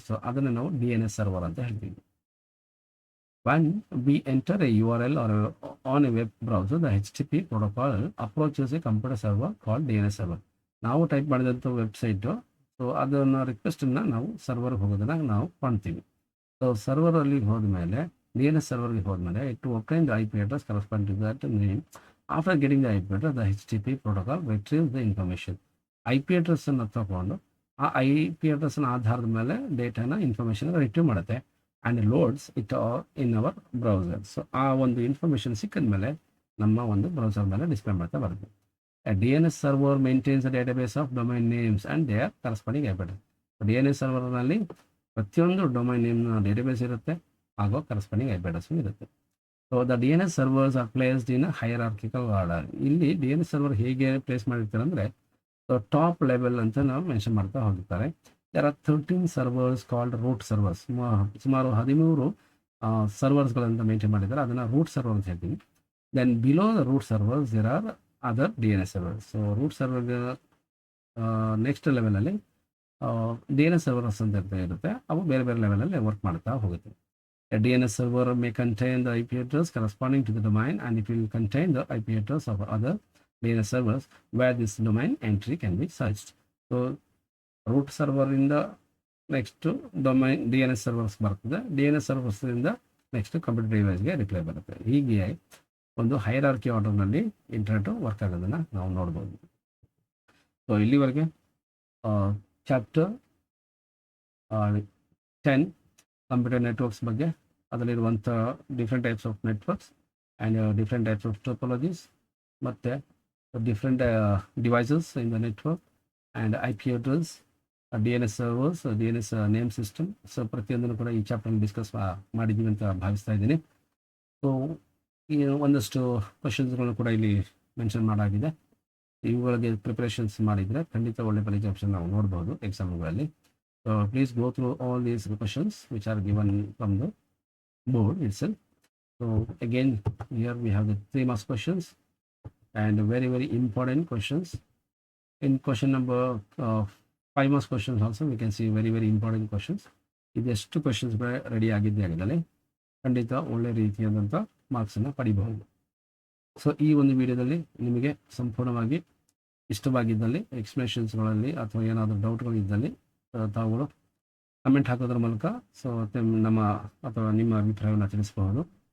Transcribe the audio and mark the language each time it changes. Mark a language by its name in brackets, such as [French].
[Kannada] So ಅದನ್ನು ನಾವು DNS server ಅಂತ ಹೇಳ್ತೀವಿ. [English] When we enter a URL or on a web browser, the HTTP protocol approaches a computer server called DNS server. [Kannada] ನಾವು type ಮಾಡಿದಂಥ website, so ಅದನ್ನು ರಿಕ್ವೆಸ್ಟನ್ನು ನಾವು ಸರ್ವರ್ಗೆ ಹೋಗೋದನ್ನು ನಾವು ಕಾಣ್ತೀವಿ. ಸೊ ಸರ್ವರಲ್ಲಿ ಹೋದ್ಮೇಲೆ DNS ಸರ್ವರ್ಗೆ ಹೋದ್ಮೇಲೆ [English] To obtain the IP address corresponding to that name. After getting the IP address, the HTTP protocol retrieves the information. [Kannada] IP address ಅನ್ನು ತಗೊಂಡು ಆ IP address ಆಧಾರದ ಮೇಲೆ ಡೇಟಾನ ಇನ್ಫಾರ್ಮೇಷನ್ ರಿಟ್ರೀವ್ ಮಾಡುತ್ತೆ and [English] Loads it in our browser. [Kannada] So ಆ ಒಂದು information ಸಿಕ್ಕಿದ ಮೇಲೆ ನಮ್ಮ ಒಂದು ಬ್ರೌಸರ್ ಮೇಲೆ ಡಿಸ್ಪ್ಲೇ ಮಾಡ್ತಾ ಬರುತ್ತೆ. [English] DNS server maintains a database of domain names and their corresponding IP address. [Kannada] DNS ಸರ್ವರ್ನಲ್ಲಿ ಪ್ರತಿಯೊಂದು ಡೊಮೈನ್ ನೇಮ್ನ ಡೇಟಾಬೇಸ್ ಇರುತ್ತೆ, ಹಾಗೂ ಕರೆಸ್ಪಾಂಡಿಂಗ್ IP address ಇರುತ್ತೆ. [English] So the DNS servers are placed in hierarchical order. [Kannada] ಇಲ್ಲಿ DNS ಸರ್ವರ್ ಹೇಗೆ place ಮಾಡಿರ್ತಾರೆ ಅಂದರೆ, so top level ಅಂತ ನಾವು ಮೆನ್ಷನ್ ಮಾಡ್ತಾ ಹೋಗಿರ್ತಾರೆ. [English] There are 13 servers called root servers. [Kannada] ಸುಮಾರು 13 ಸರ್ವರ್ಸ್ಗಳಂತ ಮೇಂಟೈನ್ ಮಾಡಿದ್ದಾರೆ, ಅದನ್ನು ರೂಟ್ ಸರ್ವರ್ ಅಂತ ಹೇಳ್ತೀವಿ. [English] Then below the root servers there are other DNS servers. [Kannada] So root ಸರ್ವರ್ಗೆ next ಲೆವೆಲಲ್ಲಿ DNS ಸರ್ವರ್ಸ್ ಅಂತ ಇರುತ್ತೆ, ಅವು ಬೇರೆ ಬೇರೆ ಲೆವೆಲಲ್ಲಿ ವರ್ಕ್ ಮಾಡ್ತಾ ಹೋಗುತ್ತೆ. [English] A DNS server may contain the IP address corresponding to the domain, and it will contain the IP address of other DNS servers where this domain entry can be searched. [Kannada] So root server ಇಂದ next domain DNS servers ಬರ್ತದೆ, DNS servers ಇಂದ next computer ಡಿವೈಸ್ಗೆ reply ಬರುತ್ತೆ. ಹೀಗೆ ಒಂದು hierarchy ಆರ್ಡರ್ನಲ್ಲಿ internet work ಆಗೋದನ್ನು ನಾವು ನೋಡ್ಬೋದು. ಸೊ ಇಲ್ಲಿವರೆಗೆ [English] Chapter 10 computer networks ಬಗ್ಗೆ, ಅದರಲ್ಲಿರುವಂಥ different types of networks and different types of topologies ಮತ್ತು different devices in the network and IP address, DNS servers, DNS name system. [Kannada] So ಪ್ರತಿಯೊಂದನ್ನು ಕೂಡ ಈ ಚಾಪ್ಟರ್ನಲ್ಲಿ ಡಿಸ್ಕಸ್ ಮಾಡಿದ್ದೀವಿ ಅಂತ ಭಾವಿಸ್ತಾ ಇದ್ದೀನಿ. ಸೊ ಈ ಒಂದಷ್ಟು ಕ್ವಶನ್ಸ್ಗಳನ್ನು ಕೂಡ ಇಲ್ಲಿ ಮೆನ್ಷನ್ ಮಾಡಾಗಿದೆ. ಇವುಗಳಿಗೆ ಪ್ರಿಪರೇಷನ್ಸ್ ಮಾಡಿದರೆ ಖಂಡಿತ ಒಳ್ಳೆ ಫಲಿತಾಂಶ ನಾವು ನೋಡ್ಬೋದು ಎಕ್ಸಾಮ್ಗಳಲ್ಲಿ. [English] So please go through all these questions which are given from the board itself. So again, here we have the 3 marks questions and very important questions. In question number 5 marks questions also we can see very important questions. [Kannada] ಇದೆಷ್ಟು questions ready ಆಗಿದ್ದೇ ಆಗಿದ್ದಲ್ಲಿ ಖಂಡಿತ ಒಳ್ಳೆ ರೀತಿಯಾದಂಥ ಮಾರ್ಕ್ಸನ್ನು ಪಡಿಬಹುದು. So ಈ ಒಂದು ವಿಡಿಯೋದಲ್ಲಿ ನಿಮಗೆ ಸಂಪೂರ್ಣವಾಗಿ ಇಷ್ಟವಾಗಿದ್ದಲ್ಲಿ ಎಕ್ಸ್ಪ್ಲನೇಷನ್ಸ್ಗಳಲ್ಲಿ ಅಥವಾ ಏನಾದರೂ ಡೌಟ್ಗಳಿದ್ದಲ್ಲಿ ತಾವುಗಳು ಕಮೆಂಟ್ ಹಾಕೋದ್ರ ಮೂಲಕ ಸೊ ನಮ್ಮ ಅಥವಾ ನಿಮ್ಮ ಅಭಿಪ್ರಾಯವನ್ನು ತಿಳಿಸಬಹುದು.